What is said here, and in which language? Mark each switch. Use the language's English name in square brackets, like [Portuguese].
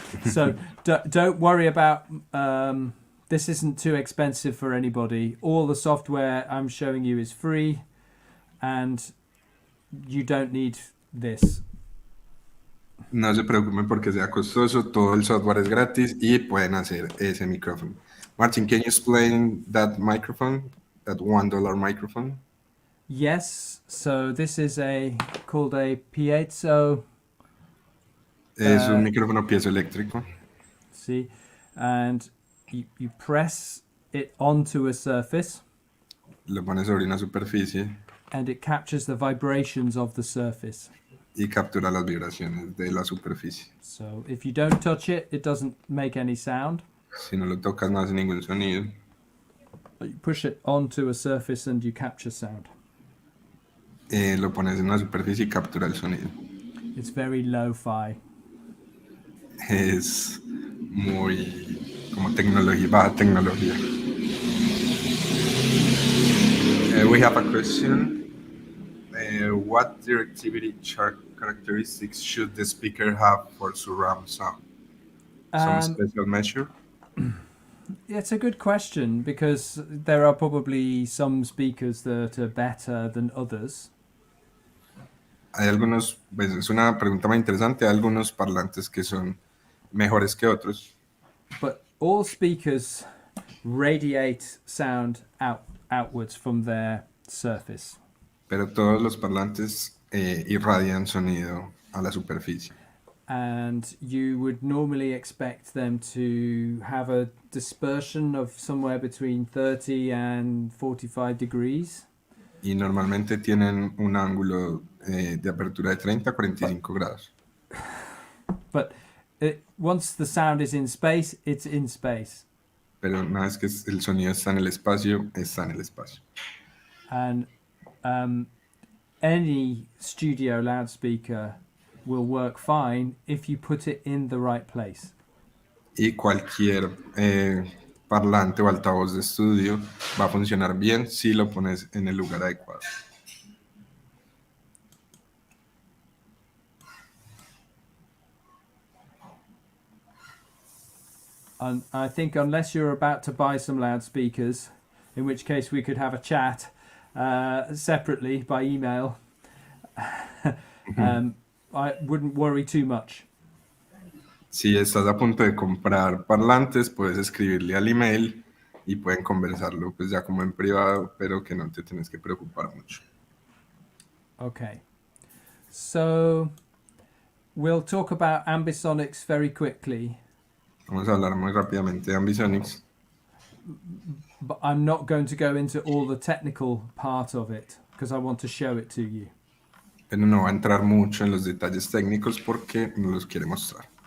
[English] So don't worry about this isn't too expensive for anybody. All the software I'm showing you is free, and you don't need this. [Spanish] No se preocupen porque sea costoso, todo el software es gratis y pueden hacer ese micrófono. [English] Martin, can you explain that microphone, that $1 microphone? Yes. So this is called a piezo. [Spanish] Es un micrófono piezoeléctrico. [English] See, and you press it onto a surface, [Spanish] Lo pones sobre una superficie [English] and it captures the vibrations of the surface. [Spanish] y captura las vibraciones de la superficie. [English] So if you don't touch it, it doesn't make any sound. [Spanish] Si no lo tocas no hace ningún sonido. [English] But you push it onto a surface and you capture sound. [Spanish] Lo pones en una superficie y captura el sonido. [English] It's very lo-fi. [Spanish] Es muy como tecnología, baja tecnología. [English] We have a question. What directivity characteristics should the speaker have for surround sound? Some special measure? Yeah, it's a good question because there are probably some speakers that are better than others. [Spanish] Hay algunos, pues es una pregunta muy interesante, hay algunos parlantes que son mejores que otros. [English] But all speakers radiate sound outwards from their surface. [Spanish] Pero todos los parlantes irradian sonido a la superficie. [English] And you would normally expect them to have a dispersion of somewhere between 30 and 45 degrees. [Spanish] Y normalmente tienen un ángulo de apertura de 30 a 45 grados. [English] But once the sound is in space, it's in space. [Spanish] Pero una vez que el sonido está en el espacio, está en el espacio. [English] And any studio loudspeaker will work fine if you put it in the right place. [Spanish] Y cualquier parlante o altavoz de estudio va a funcionar bien si lo pones en el lugar adecuado. [English] And I think unless you're about to buy some loudspeakers, in which case we could have a chat separately by email, I wouldn't worry too much. [Spanish] Si estás a punto de comprar parlantes, puedes escribirle al email y pueden conversarlo pues ya como en privado, pero que no te tienes que preocupar mucho. [English] Okay. So we'll talk about ambisonics very quickly. [Spanish] Vamos a hablar muy rápidamente de ambisonics. [English] But I'm not going to go into all the technical part of it because I want to show it to you. [Spanish] Pero no va a entrar mucho en los detalles técnicos porque no los quiere mostrar.